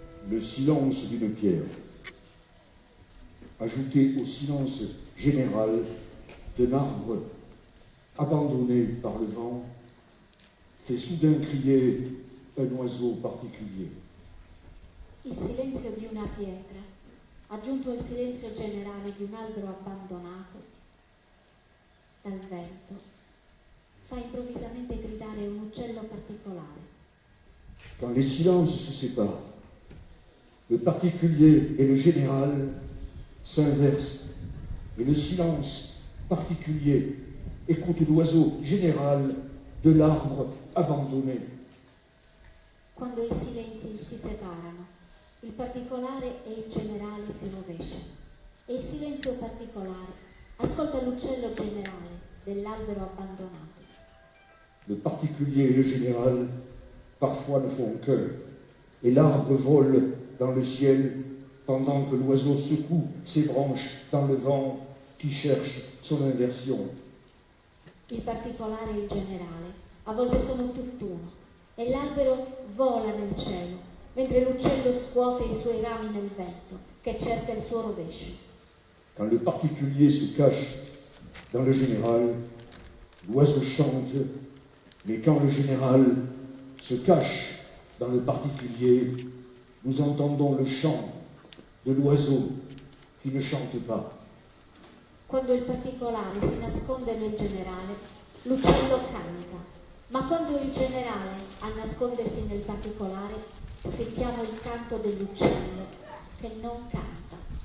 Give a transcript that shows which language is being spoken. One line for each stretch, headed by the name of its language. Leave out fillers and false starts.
French: le silence d'une pierre, ajouté au silence général d'un arbre abandonné par le vent, fait soudain crier un oiseau particulier.
Italian: Il silenzio di una pietra, aggiunto al silenzio generale di un albero abbandonato dal vento, fa improvvisamente gridare un uccello particolare.
French: Quand les silences se séparent, le particulier et le général s'inversent, et le silence particulier écoute l'oiseau général de l'arbre abandonné.
Italian: Quando i silenzi si separano, il particolare e il generale si rovesciano, e il silenzio particolare ascolta l'uccello generale dell'albero abbandonato.
French: Le particulier et le général parfois ne font qu'un, et l'arbre vole dans le ciel pendant que l'oiseau secoue ses branches dans le vent qui cherche son inversion.
Italian: Il particolare e il generale a volte sono un tutt'uno, e l'albero vola nel cielo, mentre l'uccello scuote i suoi rami nel vento, che cerca il suo rovescio.
French: Quand le particulier se cache dans le général, l'oiseau chante, mais quand le général se cache dans le particulier, nous entendons le chant de l'oiseau qui ne chante pas.
Italian: Quando il particolare si nasconde nel generale, l'uccello canta, ma quando il generale a nascondersi nel particolare, sentiamo il canto dell'uccello che non canta.